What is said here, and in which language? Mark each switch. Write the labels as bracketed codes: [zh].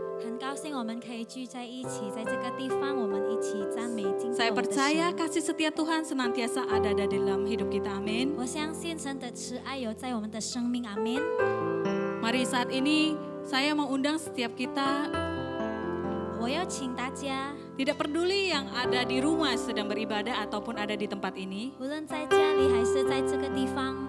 [zh] 很高兴我们可以聚在一起，在这个地方，我们一起赞美敬拜 [id] Saya [zh] 我们的 [id] percaya [zh] 神。 [id] kasih setia Tuhan senantiasa ada dalam hidup kita. Amin. [zh] 我相信神的慈爱有在我们的生命，阿门。 [id] Mari saat ini saya mau undang setiap kita, [zh] 我要请大家， [id] tidak peduli yang ada di rumah sedang beribadah ataupun ada di tempat ini, [zh] 无论在家里还是在这个地方，